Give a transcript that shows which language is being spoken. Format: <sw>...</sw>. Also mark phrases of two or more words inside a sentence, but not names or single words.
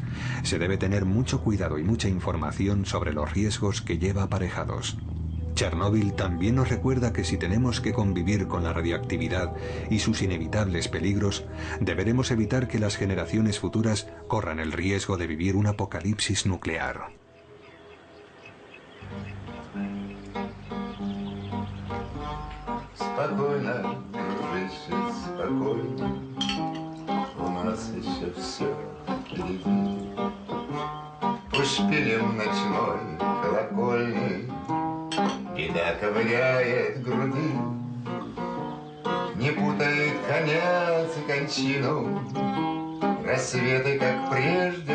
<es>Se debe tener mucho cuidado y mucha información sobre los riesgos que lleva aparejados. Chernóbil también nos recuerda que si tenemos que convivir con la radioactividad y sus inevitables peligros, deberemos evitar que las generaciones futuras corran el riesgo de vivir un apocalipsis nuclear.</es> <ru>Спокойно, дружище, спокойно, у нас еще все впереди. По шпилям ночной колокольни беда ковыряет груди, не путает конец и кончину, рассветы, как прежде,</ru>